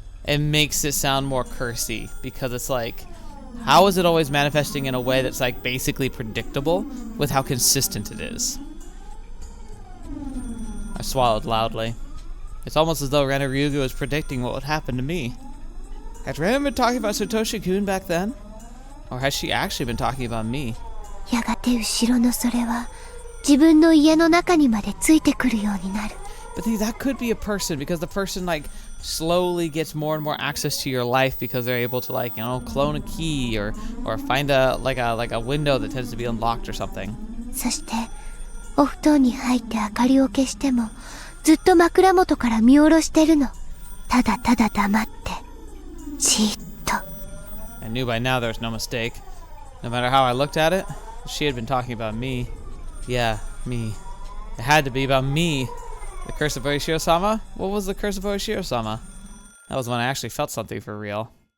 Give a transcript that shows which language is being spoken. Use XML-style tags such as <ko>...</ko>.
<en>It makes it sound more cursy because it's like, how is it always manifesting in a way that's like basically predictable with how consistent it is? I swallowed loudly. It's almost as though Ren and Ryugu was predicting what would happen to me. Had Ren been talking about Satoshi-kun back then? Or has she actually been talking about me?</en> <ja>やがて後ろのそれは自分の家の中にまでついてくるようになる。</ja> <en>But that could be a person, because the person like slowly gets more and more access to your life because they're able to like, you know, clone a key or find a window that tends to be unlocked or something.</en> <ja>そしてお布団に入って明かりを消してもずっと枕元から見下ろしてるの。ただただ黙ってじーっと。</ja> <en>I knew by now there was no mistake. No matter how I looked at it, she had been talking about me. Yeah, me. It had to be about me. The curse of Oyoshiro-sama? What was the curse of Oyoshiro-sama? That was when I actually felt something for real.</en>